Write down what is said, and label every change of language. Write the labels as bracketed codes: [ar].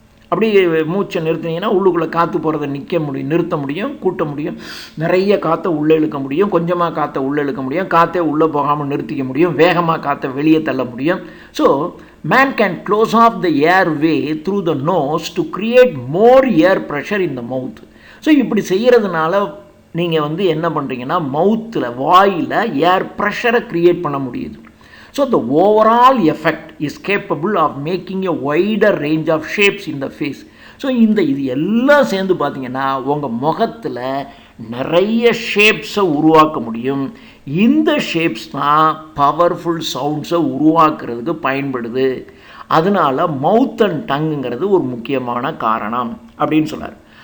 [ta] அப்படி மூச்சை நிறுத்தினீங்கன்னா உள்ளுக்குள்ளே காற்று போகிறத நிறுத்த முடியும், கூட்ட முடியும், நிறைய காற்றை உள்ளே இழுக்க முடியும், கொஞ்சமாக காற்றை உள்ளே இழுக்க முடியும், காற்றே உள்ளே போகாமல் நிறுத்திக்க முடியும், வேகமாக காற்றை வெளியே தள்ள முடியும். [en] So man can close off the air way through the nose to create more air pressure in the mouth. [ta] So இப்படி செய்கிறதுனால நீங்கள் என்ன பண்ணுறீங்கன்னா, மவுத்தில் வாயில் ஏர் ப்ரெஷரை க்ரியேட் பண்ண முடியுது. [en] So the overall effect is capable of making a wider range of shapes in the face. [ta] So இது எல்லாம் சேர்ந்து பார்த்தீங்கன்னா உங்கள் முகத்தில் நிறைய ஷேப்ஸை உருவாக்க முடியும். இந்த ஷேப்ஸ் தான் பவர்ஃபுல் சவுண்ட்ஸை உருவாக்குறதுக்கு பயன்படுது. அதனால் மவுத் அண்ட் டங்குங்கிறது ஒரு முக்கியமான காரணம் அப்படின்னு சொன்னார்.